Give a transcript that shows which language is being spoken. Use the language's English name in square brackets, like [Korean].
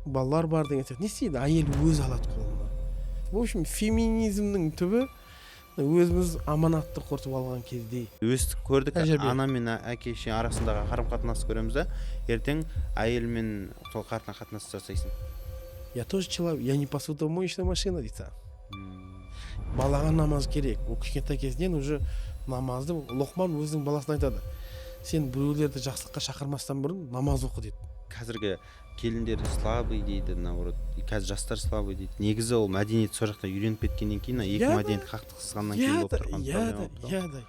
[Kazakh] Балалар бар деген сияқты. Не істейді? Әйел өзі алады қолына. В общем, феминизмнің түбі өзіміз аманатты құртып алған кезде. Өстік көрдік, Тәжірибе. ана мен әке шеше арасындағы қарым қатынасты көреміз да, ертең әйелмен сол қарым қатынас жасайсың. [Russian] Я тоже человек, я не посудомоечная машина дейді. [Kazakh] Балаға намаз керек. Ол кішкентай кезінен уже намазды Лұқман өзінің баласына айтады. Сен біреулерді жақсылыққа шақырмастан бұрын намаз оқы дейді. Қазіргі келіндер слабый дейді, наоборот, қазір жастар слабый дейді. Негізі ол мәдениет сол жақта үйреніп кеткеннен кейін, екі мәдениет қақтығысқаннан кейін болып тұрған проблема.